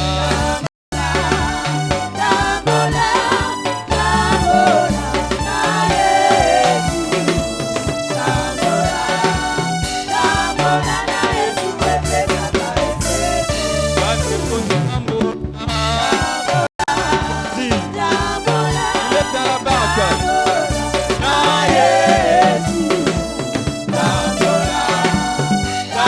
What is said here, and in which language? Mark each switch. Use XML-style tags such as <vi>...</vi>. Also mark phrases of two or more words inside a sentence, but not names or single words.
<ln>bandeko tambula si</ln> <fr>il est à la barque</fr> <ln>na Yesu tambula</ln>